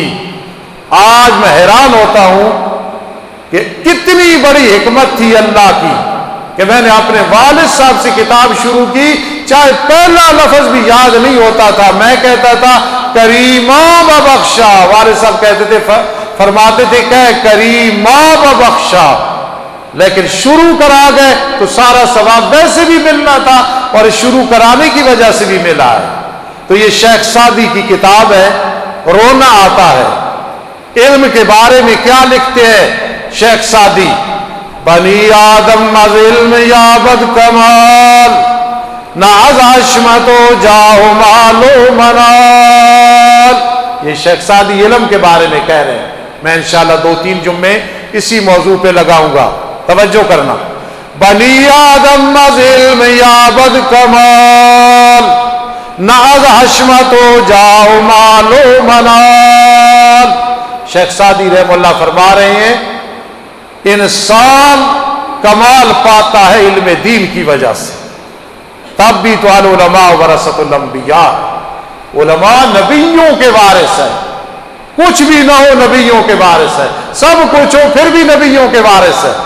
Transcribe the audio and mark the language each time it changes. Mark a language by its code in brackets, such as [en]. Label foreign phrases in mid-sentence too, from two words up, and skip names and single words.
[ur] آج میں حیران ہوتا ہوں کہ کتنی بڑی حکمت تھی اللہ کی کہ میں نے اپنے والد صاحب سے کتاب شروع کی، چاہے پہلا لفظ بھی یاد نہیں ہوتا تھا، میں کہتا تھا [fa] کریمہ ببخشا، [ur] والد صاحب کہتے تھے فرماتے تھے کہ [fa] کریمہ ببخشا، [ur] لیکن شروع کرا گئے تو سارا ثواب ویسے بھی ملنا تھا اور شروع کرانے کی وجہ سے بھی ملا ہے۔ تو یہ شیخ سعدی کی کتاب ہے، رونا آتا ہے۔ علم کے بارے میں کیا لکھتے ہیں شیخ سعدی؟ [fa] بنی آدم از علم یابد کمال، نہ از حشمت و جاہ مال و منال۔ [ur] یہ شیخ سعدی علم کے بارے میں کہہ رہے ہیں۔ میں انشاءاللہ 2-3 جمعے اسی موضوع پہ لگاؤں گا، توجہ کرنا۔ [fa] بنی آدم از علم یابد کمال، نہ از حشمت و جاہ مال و منال۔ [ur] شیخ سعدی رحمہ اللہ فرما رہے ہیں انسان کمال پاتا ہے علم دین کی وجہ سے۔ تب بھی تو [ar] العلماء ورثۃ الانبیاء، [ur] علماء نبیوں کے وارث ہیں۔ کچھ بھی نہ ہو نبیوں کے وارث ہے، سب کچھ ہو پھر بھی نبیوں کے وارث ہے۔